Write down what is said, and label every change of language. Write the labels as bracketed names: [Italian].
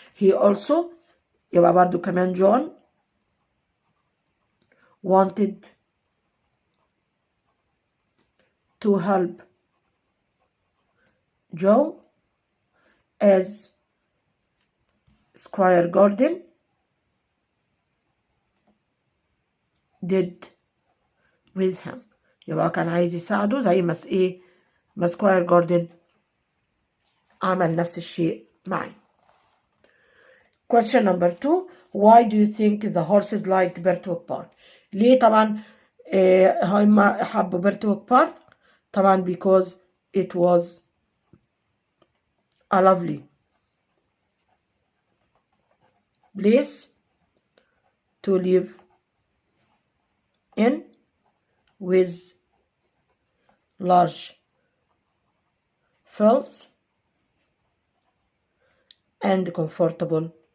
[English] He also [Arabic] يبقى برضو كمان [English] John wanted to help Joe as Squire Gordon did with him. [Arabic] يبقى كان عايز يساعده زي ما سكواير جوردن عمل نفس الشيء معي. [English] Question number 2. Why do you think the horses liked Birtwick Park? [Arabic] ليه طبعا هم حبوا [English] Birtwick Park؟ طبعا because it was a lovely place to live in with large fields and comfortable